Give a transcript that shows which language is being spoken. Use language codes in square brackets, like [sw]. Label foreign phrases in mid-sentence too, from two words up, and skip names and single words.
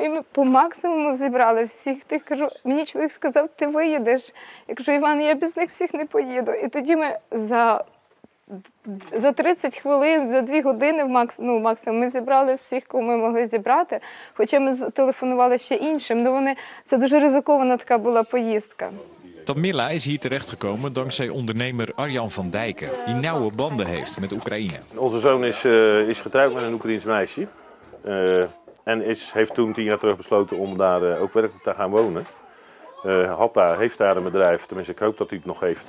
[uk] І ми по максимуму зібрали всіх тих. Кажу, мені чоловік сказав, ти виїдеш. Я кажу, Іван, я без них всіх не поїду. І тоді ми за 30 хвилин, за 2 години максимум ми зібрали всіх, кого ми могли зібрати. Хоча ми телефонували ще іншим. Це дуже ризикована така була поїздка. [nl] Tamila is hier terechtgekomen dankzij ondernemer Arjan van Dijken, die nauwe banden heeft met Oekraïne. Onze zoon is getrouwd met een Oekraïens meisje. En heeft toen 10 jaar terug besloten om daar ook werkelijk te gaan wonen. Heeft daar een bedrijf, tenminste ik hoop dat hij het nog heeft.